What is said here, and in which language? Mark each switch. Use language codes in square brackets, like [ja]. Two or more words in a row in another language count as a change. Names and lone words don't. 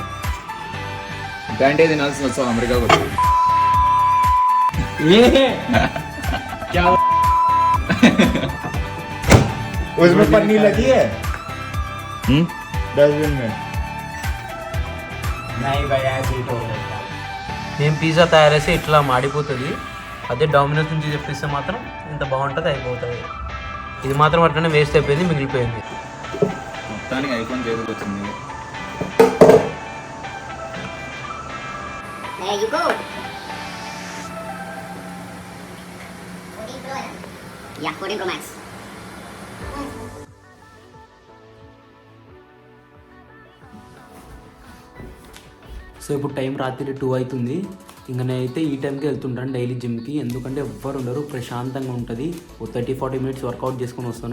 [te] గంటే తినాల్సిన వచ్చావు అమెరికా కూడా. [hi] उसमें पन्नी लगी है डस्टबिन में. नहीं भाई ऐसे ही तो [te] మేము పిజ్జా తయారు చేసి ఇట్లా మాడిపోతుంది. అదే డామినోస్ నుంచి తెప్పిస్తే మాత్రం ఇంత బాగుంటుంది, అయిపోతుంది. ఇది మాత్రం అట్లనే వేస్ట్ అయిపోయింది, మిగిలిపోయింది. మొత్తానికి ఐఫోన్ చేతికి వచ్చింది. [en] There you go. 14 Pro. Yeah, 14 Pro Max. [te] సో ఇప్పుడు టైం రాత్రి 2 అవుతుంది. ఇంకా నేనైతే ఈ టైంకి వెళ్తుంటాను డైలీ జిమ్కి, ఎందుకంటే ఎవ్వరు ఉండరు, ప్రశాంతంగా ఉంటుంది. 30-40 [en] minutes workout [te] చేసుకొని వస్తాను.